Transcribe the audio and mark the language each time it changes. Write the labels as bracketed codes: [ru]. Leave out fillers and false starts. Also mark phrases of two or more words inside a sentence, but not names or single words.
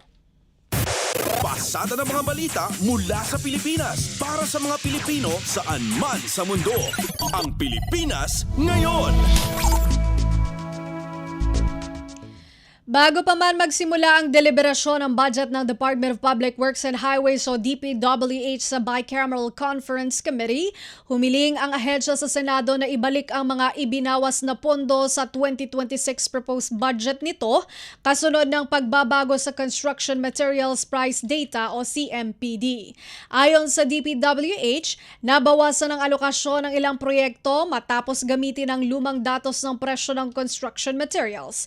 [tl] Pasada ng mga balita mula sa Pilipinas para sa mga Pilipino saan man sa mundo. Ang Pilipinas ngayon. Bago pa man magsimula ang deliberasyon ng budget ng Department of Public Works and Highways o DPWH sa Bicameral Conference Committee, humiling ang ahensya sa Senado na ibalik ang mga ibinawas na pondo sa 2026 [en] proposed budget [tl] nito kasunod ng pagbabago sa Construction Materials Price Data o CMPD. Ayon sa DPWH, nabawasan ang alokasyon ng ilang proyekto matapos gamitin ang lumang datos ng presyo ng [en] construction materials.